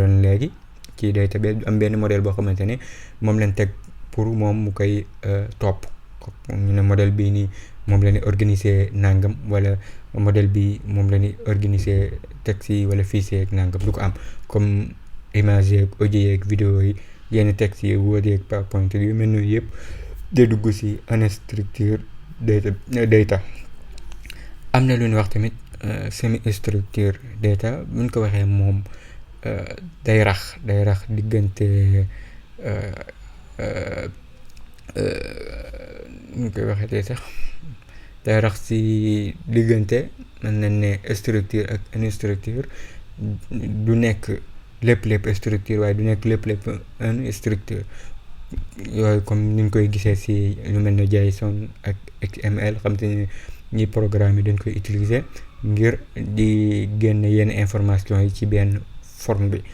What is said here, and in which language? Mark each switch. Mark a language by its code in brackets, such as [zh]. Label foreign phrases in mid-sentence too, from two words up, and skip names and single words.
[wo] woon léegi ci database du am benn modèle boo xamante ne moom lañ teg pour moom mu koy topp ñu ne modèle bii nii moom la ñuy organiser nangam wala modèle bi moom la ñuy organiser texte yi wala fichier ak nangam du ko am [fr] comme image [wo] yeeg audio yeeg vidéo yi yenn texte yi Word yeeg PowerPoint yu mel noonu yëpp day dugg si [en] unstructured data. [wo] am na lu ñuy wax tamit [en] semi structured data [wo] bu ñu ko waxee moom day rax diggante ñu koy waxee tey sax day rax ci diggante mën nañ ne structure ak unstructure du nekk lépp structure waaye du nekk lépp unstructure yooyu comme ni ñu koy gisee ci lu mel ne JSON ak XML xam te ne ñi programme yi dañ koy utiliser ngir di génne yenn information yi ci benn forme bi.